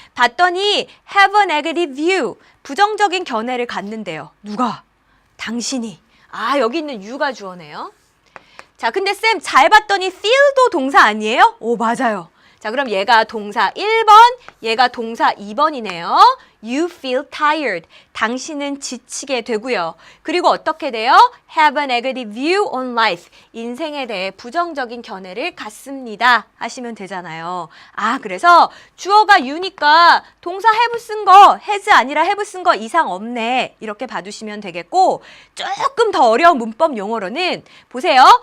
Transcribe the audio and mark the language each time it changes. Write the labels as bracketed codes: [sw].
[ko] 봤더니 [en] have a negative view, [ko] 부정적인 견해를 갖는데요. 누가? 당신이. 여기 있는 you가 주어네요. 자, 근데 쌤 잘 봤더니 feel도 동사 아니에요? 오, 맞아요. 자, 그럼 얘가 동사 1번, 얘가 동사 2번이네요. [en] You feel tired. [ko] 당신은 지치게 되고요. 그리고 어떻게 돼요? [en] Have a negative view on life. [ko] 인생에 대해 부정적인 견해를 갖습니다. 하시면 되잖아요. 그래서 주어가 you니까 동사 have 쓴 거, has 아니라 have 쓴 거 이상 없네. 이렇게 봐두시면 되겠고 조금 더 어려운 문법 용어로는 보세요.